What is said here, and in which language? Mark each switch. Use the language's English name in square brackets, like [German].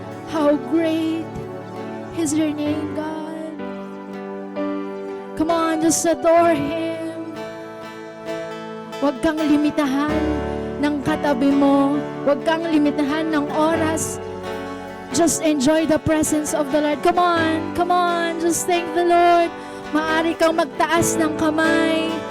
[English] How great is your name, God. Come on, just adore Him. [Filipino] Huwag kang limitahan ng katabi mo. Huwag kang limitahan ng oras. [English] Just enjoy the presence of the Lord. Come on, just thank the Lord. [Filipino] Maaari kang magtaas ng kamay.